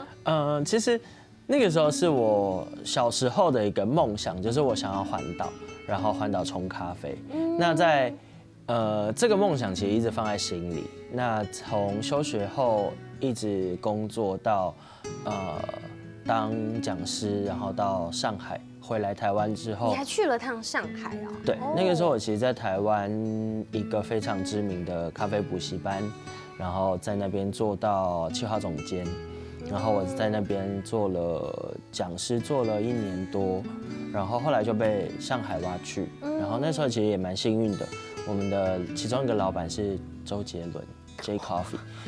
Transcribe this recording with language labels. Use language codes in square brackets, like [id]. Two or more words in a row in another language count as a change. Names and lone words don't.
[zh] 其實那個時候是我小時候的一個夢想，就是我想要環島，然後環島沖咖啡。那在這個夢想其實一直放在心裡。那從休學後一直工作到當講師，然後到上海回来台湾之后，你还去了趟上海哦？对，那个时候我其实，在台湾一个非常知名的咖啡补习班，然后在那边做到企划总监，然后我在那边做了讲师，做了1年多，然后后来就被上海挖去，然后那时候其实也蛮幸运的，我们的其中一个老板是周杰伦 J Coffee。